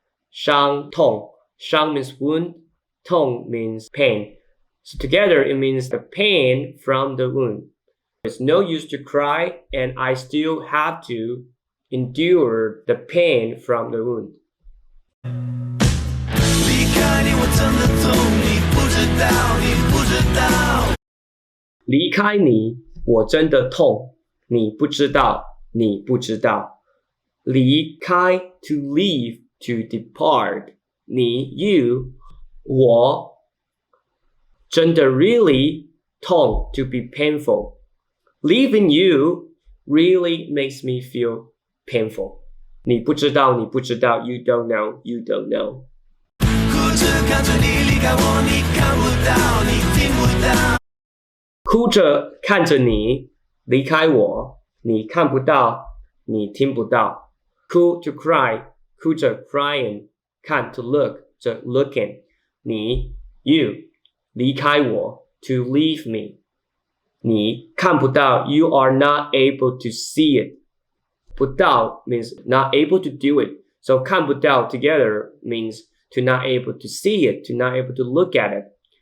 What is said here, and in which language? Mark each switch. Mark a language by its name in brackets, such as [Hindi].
[English] 伤痛 伤 means wound, 痛 means pain. So together it means the pain from the wound. It's no use to cry and I still have to endure the pain from the wound. [Chinese] 离开你我真的痛你不知道你不知道离开你我真的痛，你不知道，你不知道。 [English] 离开 to leave, to depart. 你 you 我真的 really 痛 to be painful. Leaving you really makes me feel painful. [Chinese] 你不知道，你不知道 [English] you don't know, you don't know. [Chinese] 哭着看着你离开我，你看不到，你听不到。哭着看着你离开我，你看不到，你听不到。 [English] 哭 to cry, 哭着 crying, 看 to look, 着 looking. 你 you 离开我 to leave me. 你看不到 you are not able to see it. 不到 means not able to do it. So 看不到 together means to not able to see it, to not able to look at it.